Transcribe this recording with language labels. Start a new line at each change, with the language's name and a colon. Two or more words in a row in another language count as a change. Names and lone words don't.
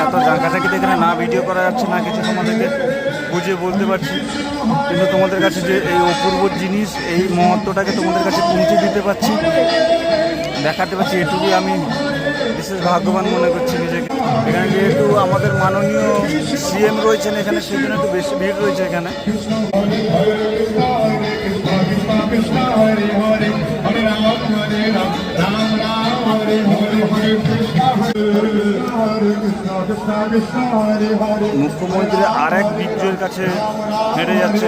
Bangla: এত জাঁকাটাকিতে এখানে না ভিডিও করা যাচ্ছে না কিছু তোমাদেরকে বুঝিয়ে বলতে পারছি, কিন্তু তোমাদের কাছে যে এই অপূর্ব জিনিস, এই মহত্বটাকে তোমাদের কাছে পৌঁছে দিতে পারছি, দেখাতে পারছি, এটুকুই আমি বিশেষ ভাগ্যবান মনে করছি নিজেকে। এখানে যেহেতু আমাদের মাননীয় সিএম রয়েছেন এখানে, সেই জন্য একটু বেশি ভিড় রয়েছে এখানে।
Sanskrit: कृष्ण हरे हरे हरे राम राम राम हरे हरे हरे कृष्ण कृष्ण हरे हरे।
Bangla: মুখ্যমন্ত্রী আরেক বিজয়ের কাছে হেঁটে যাচ্ছেন।